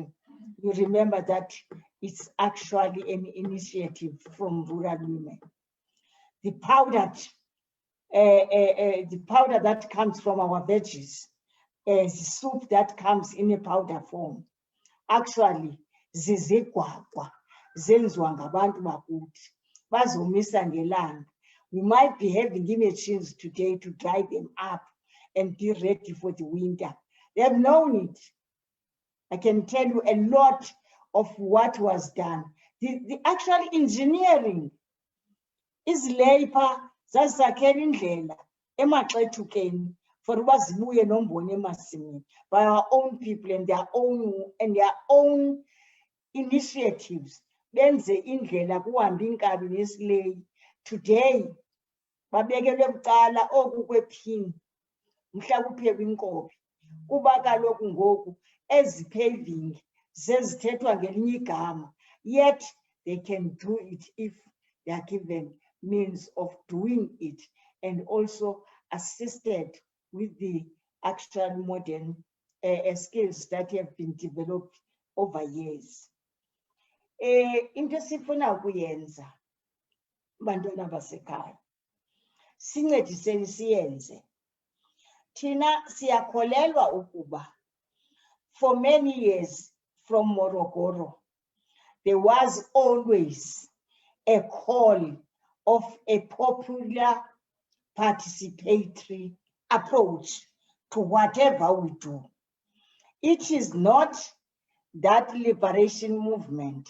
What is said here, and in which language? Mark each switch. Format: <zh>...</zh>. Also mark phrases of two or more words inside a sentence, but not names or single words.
<en>You remember that it's actually an initiative from rural women. The powder that comes from our veggies, the soup that comes in a powder form, actually</en> <xh>zizigwagwa zenziwa ngabantu bakuthi bazomisa ngelanga.</xh> <en>We might be having machines today to dry them up and be ready for the winter. They have known it. I can tell you a lot of what was done. The actual engineering is labor,</en> <xh>zazakhela indlela emaxethukeni for uba zibuye nombona emasimini</xh> <en>by our own people and their own initiatives.</en> <xh>Benze indlela kuhambe inkabi nesileyi. Today babekelwe bucala oku kwephini mhla kuphekwa inkobe, kuba kaloku ngoku ezi paving zezithethwa ngelinye igama,</xh> <en>yet they can do it if they are given means of doing it and also assisted with the actual modern skills that have been developed over years.</en> <xh>Into esifuna ukuyenza bantwana basekhaya, sincediseni siyenze. Thina siyakholelwa ukuba</xh> <en>for many years from Morogoro, there was always a call of a popular participatory approach to whatever we do. It is not that liberation movement.</en>